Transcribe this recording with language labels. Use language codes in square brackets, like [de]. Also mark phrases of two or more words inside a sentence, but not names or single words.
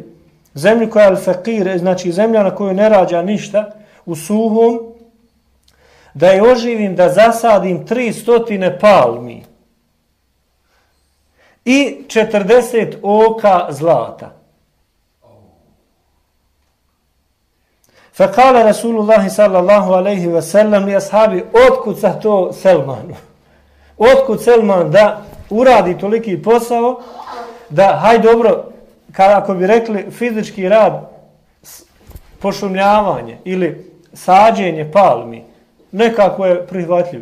[bs] Zemlji koja je al-fakir, znači zemlja na kojoj ne rađa ništa, u suhom, da je oživim, da zasadim 300 palmi i 40 oka zlata. [ar] فقال رسول الله صلى الله عليه وسلم لأصحابه: [bs] otkud sa to Selmanu? Otkud Selman da uradi toliki posao, da, haj dobro, ako bi rekli fizički rad, pošumljavanje ili sađenje palmi, nekako je prihvatljiv.